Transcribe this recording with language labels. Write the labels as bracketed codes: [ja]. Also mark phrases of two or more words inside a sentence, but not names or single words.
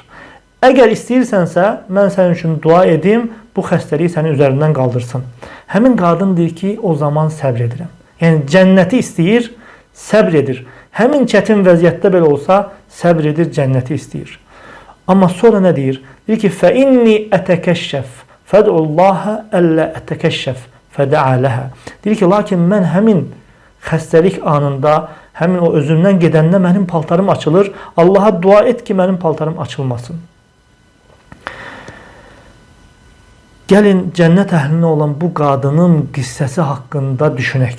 [az] Əgər istəyirsənsə, mən sənin üçün dua edim, bu xəstəliyi sənin üzərindən qaldırsın. Həmin qadın deyir ki, o zaman səbr edirəm. Yəni, cənnəti istəyir, səbr edir. Həmin çətin vəziyyətdə belə olsa, səbr edir, cənnəti istəyir. Amma sonra nə deyir? Deyir ki, [ar] فَإِنِّي أَتَكَشَّفْ فَدْعُ اللّٰهَ أَلَّا أَتَكَشَّفْ فَدَعَى لَهَا. [az] Deyir ki, lakin mən həmin xəstəlik anında, həmin o özümdən gedəndə mənim paltarım açılır. Allaha dua et ki, mənim paltarım açılmasın. Gəlin, cənnət əhlinə olan bu qadının qissəsi haqqında düşünək.